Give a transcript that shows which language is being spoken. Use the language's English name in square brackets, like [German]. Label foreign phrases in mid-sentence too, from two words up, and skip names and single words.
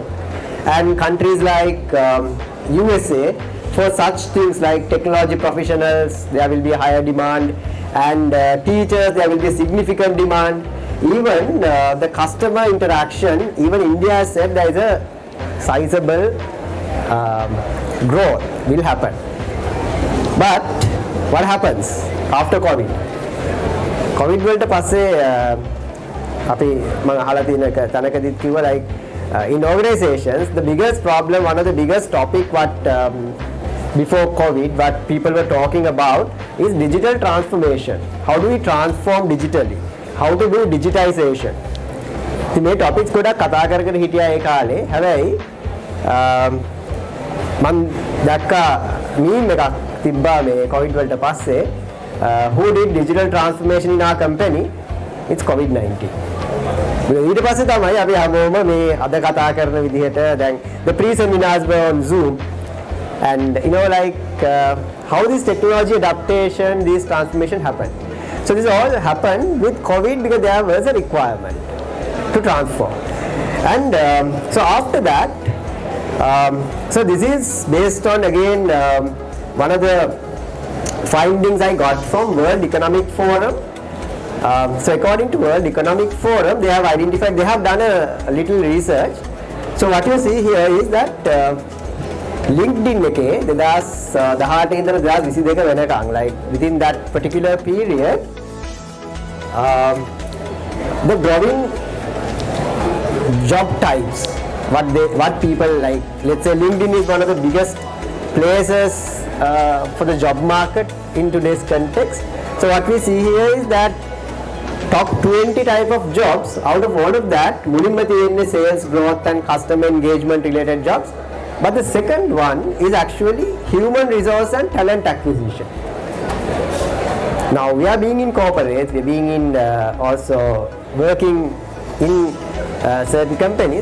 [English] And countries like USA, for such things like technology professionals, there will be a higher demand, and teachers, there will be a significant demand. Even the customer interaction, even India said there is a sizable growth will happen. But what happens after COVID? [Sinhala] COVID වලට පස්සේ අපි මම අහලා තියෙන තැනකදීත් කිව්වා [English] like in organizations the biggest problem, one of the biggest topic what before COVID what people were talking about is digital transformation. How do we transform digitally? How to do digitization? [Sinhala] ඉතින් මේ topics ගොඩක් කතා කර හිටියා ඒ කාලේ. හැබැයි මම දැක්කා meme එකක් තිබ්බා මේ COVID වලට පස්සේ [English] who did digital transformation in our company? It's COVID-19. [Sinhala] ඊට පස්සේ තමයි අපි හැමෝම මේ අද කතා කරන විදිහට දැන් [English] the pre-seminars were on Zoom, and you know like how this technology adaptation, this transformation happened. So this all happened with COVID because there was a requirement to transform. And so after that, so this is based on again one of the findings I got from World Economic Forum. So according to World Economic Forum, they have identified, they have done a little research. So what you see here is that LinkedIn [Sinhala] එකේ 2018 ඉඳලා 2022 වෙනකන්, [English] like within that particular period, the growing job types, what people like, let's say LinkedIn is one of the biggest places for the job market in today's context. So what we see here is that top 20 type of jobs, out of all of that, [Sinhala] මුලින්ම තියෙන්නේ [English] sales growth and customer engagement related jobs. But the second one is actually human resource and talent acquisition. Now we are being in corporates, we are being in also working in certain companies.